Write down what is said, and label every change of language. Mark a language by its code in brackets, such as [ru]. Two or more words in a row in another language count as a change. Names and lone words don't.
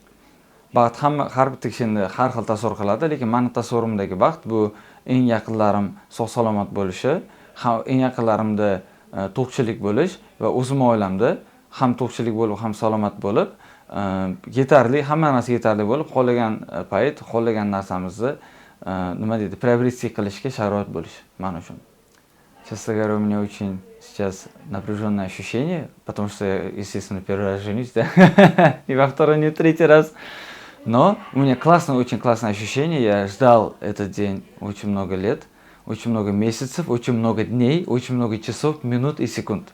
[uz] Baxt har bitta kishini har xil tasavvur qiladi, lekin meni tasavvurimdagi baxt bu eng yaqinlarim sog' salomat bo'lishi, eng yaqinlarimda to'qchilik bo'lish va o'zim oilamda ham to'qchilik bo'lib, ham salomat bo'lib, yetarli, hamma narsa yetarli bo'lib, xohlagan payt, xohlagan narsamizni nima deydi, приобрести qilishga sharoit bo'lish men uchun. [ru] Честно говоря, у меня очень сейчас напряженное ощущение, потому что я, естественно, первый раз женюсь, да, и во второй, не третий раз. Но у меня очень классное ощущение. Я ждал этот день очень много лет, очень много месяцев, очень много дней, очень много часов, минут и секунд.